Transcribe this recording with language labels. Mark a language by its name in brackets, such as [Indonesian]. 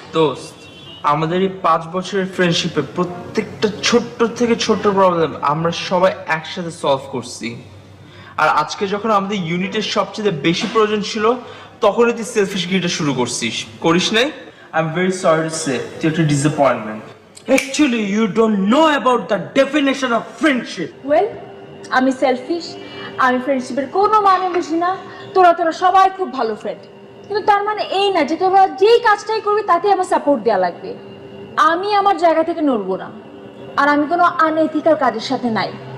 [Bangla] দোস্ত, আমাদের এই 5 বছরের ফ্রেন্ডশিপে প্রত্যেকটা ছোট্ট থেকে ছোট্ট প্রবলেম আমরা সবাই একসাথে সলভ করছি। আর আজকে যখন আমাদের ইউনিটের সবচেয়ে বেশি প্রয়োজন ছিল, তখনই তুই সেলফিশ গিরিটা শুরু করছিস, করিস নাই? [English] I am very sorry to say, [Bangla] তুই একটা [English] Disappointment. Actually, you don't know about the definition of friendship. [Bangla] Well, আমি সেলফিশ, আমি ফ্রেন্ডশিপের কোনো মানে বুঝি না। তোরা সবাই খুব ভালো ফ্রেন্ড, কিন্তু তার মানে এই না যে তোরা যেই কাজটাই করবি তাতে আমার সাপোর্ট দেওয়া লাগবে। আমি আমার জায়গা থেকে নড়বো না। আর আমি কোনো আনএথিক্যাল কাজের সাথে নাই।